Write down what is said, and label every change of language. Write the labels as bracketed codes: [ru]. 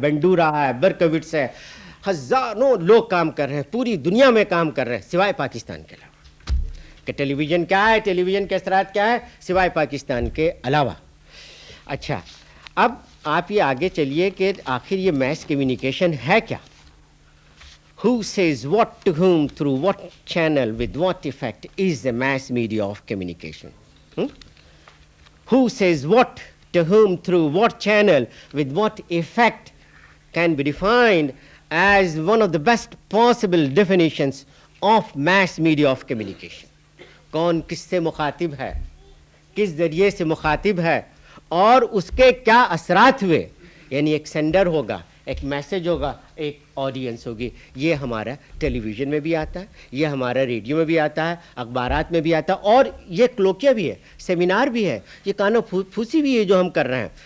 [ur] Bandura ہے, برکوٹس ہے, ہزاروں لوگ کام کر رہے ہیں, پوری دنیا میں کام کر رہے ہیں سوائے پاکستان کے علاوہ. کہ ٹیلی ویژن کیا ہے, ٹیلی ویژن کے اثرات کیا ہے سوائے پاکستان کے علاوہ. اچھا اب آپ یہ آگے چلیے کہ آخر یہ میس کمیونیکیشن ہے کیا. [en] Who says what to whom through what channel with what effect is the mass media of communication? Who says what to whom through what channel with what effect can be defined as one of the best possible definitions of mass media of communication. [ur] کون کس سے مخاطب ہے, کس ذریعے سے مخاطب ہے, اور اس کے کیا اثرات ہوئے. یعنی ایک سینڈر ہوگا, ایک میسج ہوگا, ایک آڈینس ہوگی. یہ ہمارا ٹیلی ویژن میں بھی آتا ہے, یہ ہمارا ریڈیو میں بھی آتا ہے, اخبارات میں بھی آتا ہے, اور یہ کلوکیا بھی ہے, سیمینار بھی ہے, یہ کانو پھوسی بھی ہے جو ہم کر رہے ہیں.